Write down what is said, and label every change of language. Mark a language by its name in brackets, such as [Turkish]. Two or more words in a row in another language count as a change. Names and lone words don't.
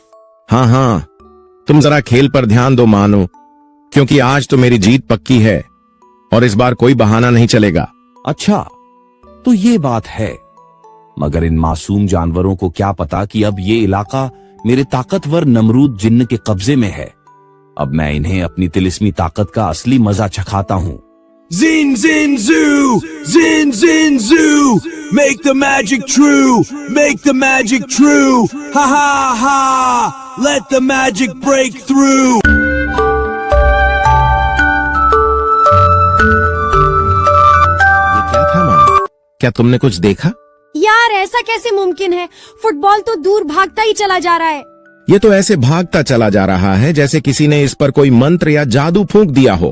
[Hindi] हाँ हाँ, तुम जरा खेल पर ध्यान दो मानो, क्योंकि आज तो मेरी जीत पक्की है और इस बार कोई बहाना नहीं चलेगा। अच्छा, तो ये बात है, मगर इन मासूम जानवरों को क्या पता कि अब ये इलाका मेरे ताकतवर नमरूद जिन्न के कब्जे में है। अब मैं इन्हें अपनी तिलिस्मी ताकत का असली मजा चखाता हूँ। [English] Zin zin zoo, zin zin zoo, make the magic true, make the magic true, ha ha ha, let the magic break through. [Hindi] ये क्या था मानो? क्या तुमने कुछ देखा? यार ऐसा कैसे मुमकिन है? फुटबॉल तो दूर भागता ही चला जा रहा है। ये तो ऐसे भागता चला जा रहा है जैसे किसी ने इस पर कोई मंत्र या जादू फूंक दिया हो।